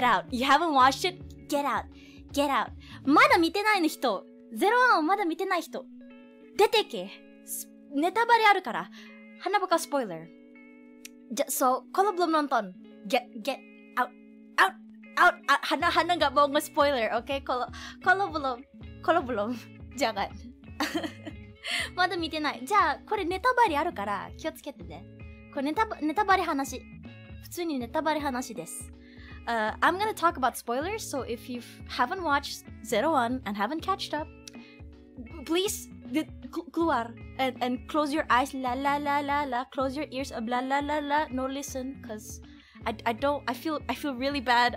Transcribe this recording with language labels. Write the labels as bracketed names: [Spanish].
[English] You haven't watched it, get out. [Japanese] まだ見てないの人、ゼロワンをまだ見てない人、出てけ。ネタバレあるから。 [Indonesian] Hana bakal spoiler. So, kalau belum nonton, [English] get out. [Indonesian] Hana nggak mau nge-spoiler, oke? Kalau belum, jangan. [Japanese] まだ見てない。じゃあ、これネタバレあるから気をつけてね。これネタバレ話。普通にネタバレ話です。 [English] I'm gonna talk about spoilers, so if you haven't watched Zero One and haven't catched up, please [Indonesian] keluar [English] and close your eyes, la, close your ears, blah la, no listen, cause I feel really bad.